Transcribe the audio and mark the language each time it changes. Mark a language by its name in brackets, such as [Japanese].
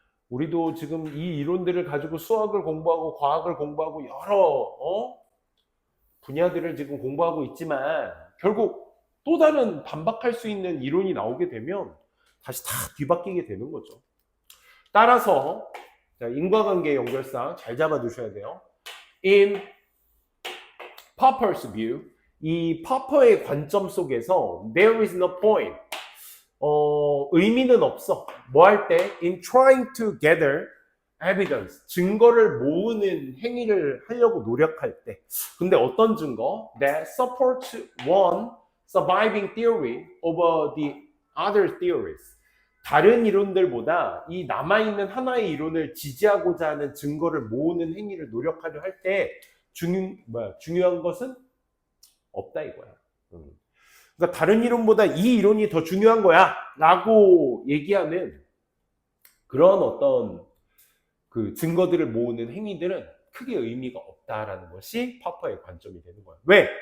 [Korean] 우리도 지금 이 이론들을 가지고 수학을 공부하고 과학을 공부하고 여러 분야들을 지금 공부하고 있지만 결국 또 다른 반박할 수 있는 이론이 나오게 되면 다시 다 뒤바뀌게 되는 거죠. 따라서 인과관계 연결상 잘 잡아두셔야 돼요. [English] In Popper's view, [Korean] 이 Popper의 관점 속에서 [English] there is no point. [Korean] 의미는 없어. 뭐 할 때? [English] In trying to gather evidence. [Korean] 증거를 모으는 행위를 하려고 노력할 때. 근데 어떤 증거? [English] That supports one surviving theory over the other theories. [Korean] 다른 이론들보다 이 남아있는 하나의 이론을 지지하고자 하는 증거를 모으는 행위를 노력하려 할 때 중요한 것은 없다 이거야. 그러니까 다른 이론보다 이 이론이 더 중요한 거야 라고 얘기하는 그런 어떤 그 증거들을 모으는 행위들은 크게 의미가 없다라는 것이 파퍼의 관점이 되는 거야. 왜?